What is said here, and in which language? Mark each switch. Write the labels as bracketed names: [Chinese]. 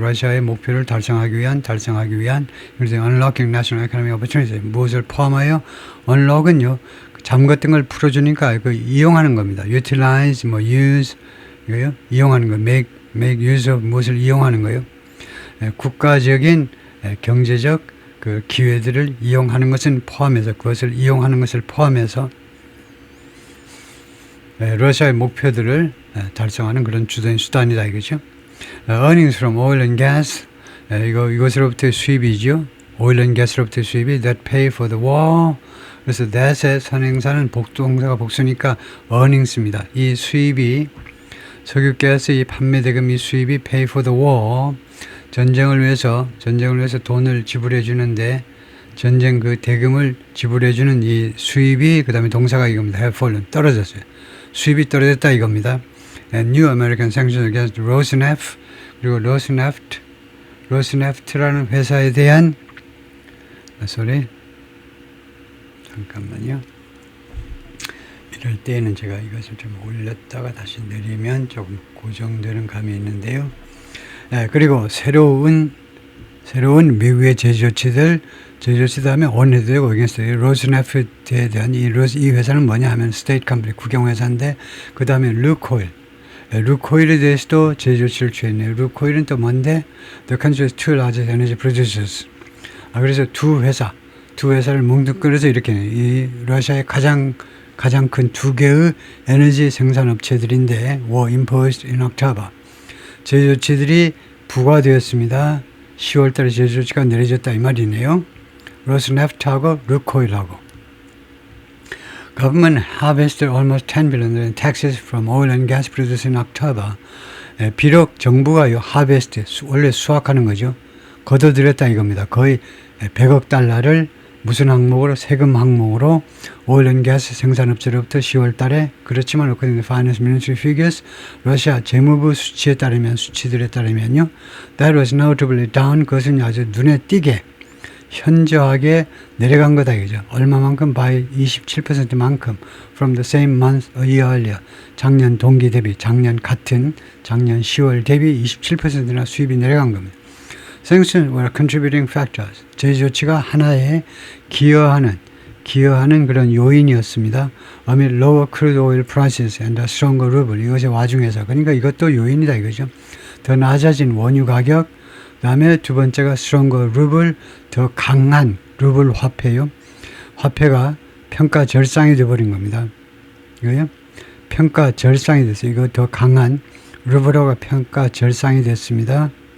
[Korean] 러시아의 목표를 달성하기 위한 그래서 [English] unlocking national economic opportunities. [Korean] 무엇을 포함하여 unlock은요. 잠갔던 걸 풀어주니까 그 이용하는 겁니다. [English] utilize, use [Korean] 이거요. 이용하는 거. [English] make use of [Korean] 무엇을 이용하는 거요. 국가적인 경제적 그 기회들을 이용하는 것은 포함해서 그것을 이용하는 것을 포함해서 러시아의 목표들을 달성하는 그런 주된 수단이다 이거죠. [English] Earnings from oil and gas [Korean] 이것으로부터의 수입이죠. [English] oil and gas로부터의 [Korean] 수입이 [English] that pay for the war. [Korean] 그래서 that의 선행사는 동사가 복수니까 earnings입니다. 이 수입이 석유 가스 이 판매 대금 이 수입이 [English] pay for the war. [Korean] 전쟁을 위해서 돈을 지불해 주는데 전쟁 그 대금을 지불해 주는 이 수입이 그다음에 동사가 이겁니다. [English] have fallen [Korean] 떨어졌어요. 수입이 떨어졌다 이겁니다. [English] New American Sanctions Against Rosneft [Korean] 그리고 Rosneft라는 회사에 대한 잠깐만요. 이럴 때에는 제가 이것을 좀 올렸다가 다시 내리면 조금 고정되는 감이 있는데요. 그리고 새로운 미국의 제조치들 하면 on해도 되고 against 로스네프트에 대한 이 회사는 뭐냐 하면 스테이트 컴퍼니 국영회사인데 그 다음에 루코일에 대해서도 제조치를 취했네요. 루코일은 또 뭔데? [English] The country's two largest energy producers. [Korean] 그래서 두 회사를 뭉뚱그려서 이렇게 이 러시아의 가장 큰 두 개의 에너지 생산업체들인데 [English] were imposed in October. [Korean] 제조치들이 부과되었습니다. 10월 달에 제조치가 내려졌다 이 말이네요. 로스네프트하고 루코일하고. [English] Government harvested almost 10 billion in taxes from oil and gas producers in October. [Korean] 비록 정부가 harvest 원래 수확하는 거죠. 걷어들였다 이겁니다. 거의 100억 달러를 무슨 항목으로 세금 항목으로 [English] oil and gas [Korean] 생산업체로부터 10월 달에 그렇지만 [English] according to finance ministry figures [Korean] 러시아 재무부 수치들에 따르면요 [English] that was notably down [Korean] 그것은 아주 눈에 띄게 현저하게 내려간 거다 이거죠. 얼마만큼 by 27%만큼 [English] from the same month a year earlier [Korean] 작년 동기 대비 작년 10월 대비 27%나 수입이 내려간 겁니다. [English] Sanctions were contributing factors. [Korean] 제조치가 하나에 기여하는 그런 요인이었습니다. [English] amid lower crude oil prices and a stronger ruble. [Korean] 이것의 와중에서. 그러니까 이것도 요인이다 이거죠. 더 낮아진 원유 가격, 그 다음에 두 번째가 [English] stronger ruble, [Korean] 더 강한 루블 화폐요. 화폐가 평가 절상이 되어버린 겁니다. 이거요. 평가 절상이 됐어요. 이거 더 강한 루블화가 평가 절상이 됐습니다.